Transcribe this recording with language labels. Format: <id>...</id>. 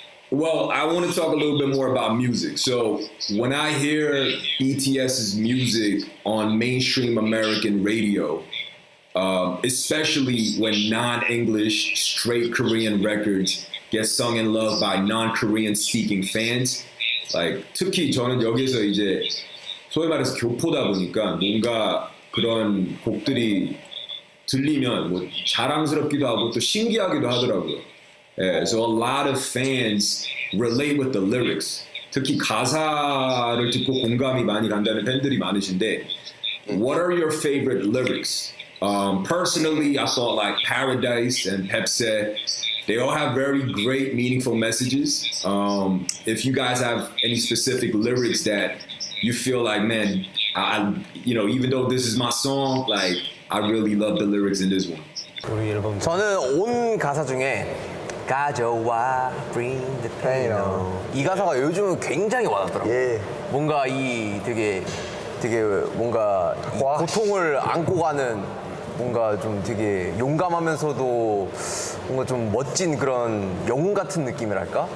<en>Well, I want to talk a little bit more about music. So when I hear BTS's music on mainstream American radio, especially when non-English straight Korean records get sung in love by non-Korean speaking fans, like</en> <ko>특히 저는 여기서 이제 소위 말해서 교포다 보니까 뭔가 그런 곡들이 들리면 뭐 자랑스럽기도 하고 또 신기하기도 하더라고요.</ko> <en>Yeah, so a lot of fans relate with the lyrics.</en> <ko>특히 가사를 듣고 공감이 많이 간다는 팬들이 많으신데,</ko> <en>what are your favorite lyrics? Personally, I thought like Paradise and Pepsi, they all have very great, meaningful messages. If you guys have any specific lyrics that you feel like, man, even though this is my song, like I really love the lyrics in this one.</en> <ko>저는 온 가사 중에 가져와</ko> <en>bring the pain on.</en> <ko>이 가사가 요즘은 굉장히 와닿더라고요. 예. 뭔가 이 되게 뭔가 이 고통을 안고 가는 뭔가 좀 되게 용감하면서도 뭔가 좀 멋진 그런 영웅 같은 느낌이랄까?</ko>